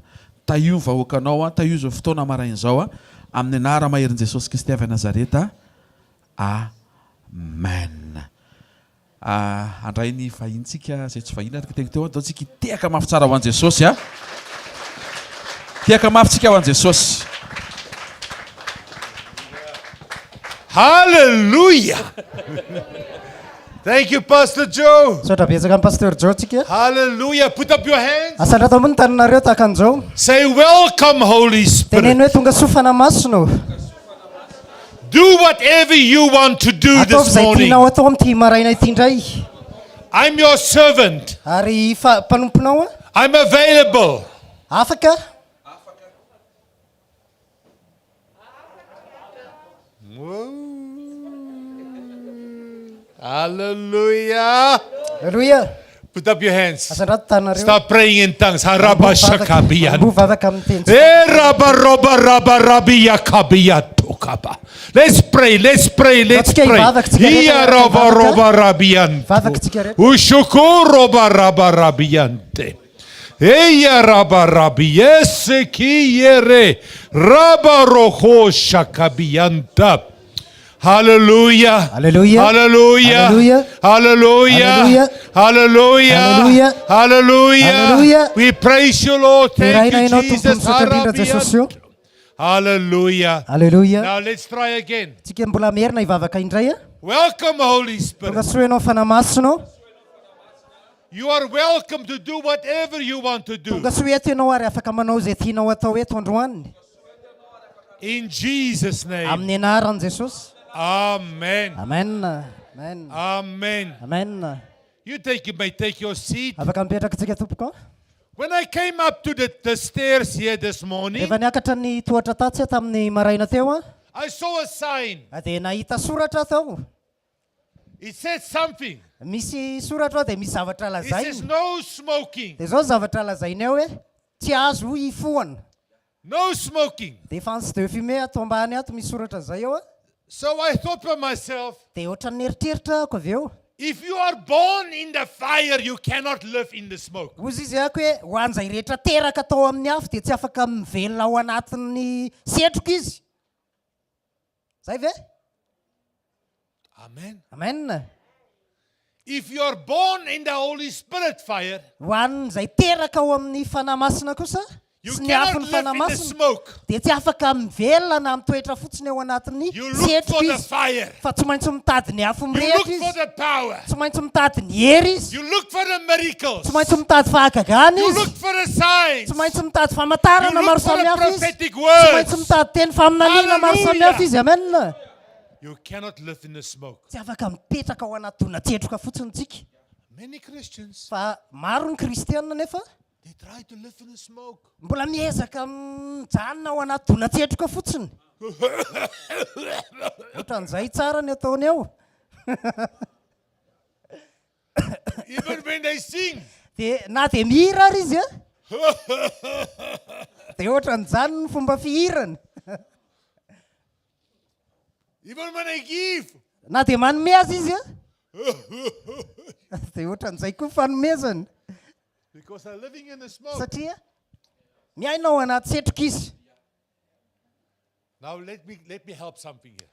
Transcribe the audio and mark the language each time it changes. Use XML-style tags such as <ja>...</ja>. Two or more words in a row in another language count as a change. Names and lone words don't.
<mg>Io ny vahoakanao, io izao fotoana maraina izao amin'ny anara maherin' Jesosy Kristy avy Nazareta. Amen. Andray ny vahintsika zay tsy vahiny araka teny teo dao tsika teaka mafy tsara ho an' Jesosy teaka mafy tsika ho an' Jesosy. Hallelujah.</mg> <en>Thank you, Pastor Joe.</en> <mg>Pastor Joe tsika.</mg> <en>Hallelujah. Put up your hands.</en> <mg>Asatra tambony tananareo tahaka an'izao.</mg> <en>Say welcome, Holy Spirit.</en> <mg>Teneno hoe tonga sofana masino.</mg> <en>Do whatever you want to do this morning.</en> <mg>Ataovy atao amin'ity maraina ity indray.</mg> <en>I'm your servant.</en> <mg>Ary mpanomponao</mg> <en>I'm available.</en> <mg>Afaka.</mg> <en>Hallelujah. Hallelujah. Put up your hands. Start Start praying in tongues. Harabashakabiyan. Let's pray, let's pray, let's pray. Ushukurabarabarabiante. Eya rabarabiese kiyere rabaroho shakabianta. Hallelujah. Hallelujah. Hallelujah. Hallelujah. Hallelujah. Hallelujah. We praise you, Lord. Thank you, Jesus. Hallelujah. Hallelujah. Now let's try again.</en> <mg>Tsika mbola merina ivavaka indray</mg> <en>Welcome, Holy Spirit.</en> <mg>tonga soenao fanamasino.</mg> <en>You are welcome to do whatever you want to do.</en> <mg>Tonga soe eto ianao ary afaka manao zay tianao atao eto androany.</mg> <en>In Jesus' name.</en> <mg>Amin'ny anaran'i Jesosy. Amen. Amen. Amen. Amen. Amen.</mg> <en>You may take your seat.</en> <mg>Afaka mipetraka tsika tompoko.</mg> <en>When I came up to the stairs here this morning,</en> <mg>Rehefa niakatra ny tohatra tatsy tamin'ny maraina teo</mg> <en>I saw a sign.</en> <mg>dia nahita soratra tao.</mg> <en>It said something.</en> <mg>Misy soratra dia misy zavatra</mg> <en>It says</en> <mg>lazainy.</mg> <en>no smoking.</en> <mg>Dia zao zavatra lazainy ao hoe tsy azo hifohana.</mg> <en>No smoking.</en> <mg>Dia efa tsy</mg> <fr>de fumer</fr> <mg>ato ambany ato misy soratra zay ao</mg> <en>So I thought for myself,</en> <mg>dia ohatra ny eritreritra ako avy eo</mg> <en>if you are born in the fire, you cannot live in the smoke.</en> <mg>ozy izy ako hoe ho an'izay rehetra teraka tao amin'ny afo dia tsy afaka mivelona ao anatin'ny setroka izy zay ve</mg> <en>Amen.</en> <mg>amen</mg> <en>If you are born in the Holy Spirit fire,</en> <mg>ho an'izay teraka ao amin'ny fanahy masina kosa</mg> <en>you</en> <mg>sy ny afo</mg> <en>cannot</en> <mg>ny</mg> <en>live</en> <mg>fanahy</mg> <en>in the</en> <mg>masina</mg> <en>smoke.</en> <mg>dia tsy afaka mivelona na mitoetra fotsiny ao anatin'ny</mg> <en>You look for</en> <mg>setroka</mg> <en>the</en> <mg>izy</mg> <en>fire.</en> <mg>fa tsy maintsy mitady ny afo</mg> <en>You</en> <mg>mirehatra</mg> <en>look for</en> <mg>izy</mg> <en>the power.</en> <mg>tsy maintsy mitady ny hery izy</mg> <en>You look for the miracles.</en> <mg>tsy maintsy mitady fahagagana</mg> <en>You</en> <mg>izy</mg> <en>look for the signs.</en> <mg>tsy maintsy mitady</mg> <en>You</en> <mg>famantarana maro</mg> <en>look for the</en> <mg>samihafa izy</mg> <en>prophetic</en> <mg>tsy maintsy</mg> <en>words.</en> <mg>mitady teny faminaniana maro</mg> <en>Hallelujah.</en> <mg>samihafa izy amen</mg> <en>You cannot live in the smoke.</en> <mg>tsy afaka mipetraka ao anaty dona-tsetroka fotsiny tsika</mg> <en>Many Christians,</en> <mg>fa maro ny kristianina nefa</mg> <en>they try to live in the smoke.</en> <mg>mbola miezaka mijanona ao anaty dona-tsetroka fotsiny ohatran'izay tsara ny ataony ao</mg> <en>Even when they sing.</en> <mg>dia na dia mihira ary izy a dia ohatran'izany ny fomba fihirany</mg> <en>Even when they give.</en> <mg>na dia manome azy izy a dia ohatran'izay koa fanomezany</mg> <en>Because they're living in the smoke.</en> <mg>satria miaina ao anaty setroka izy</mg> <en>Now let me help something here.</en>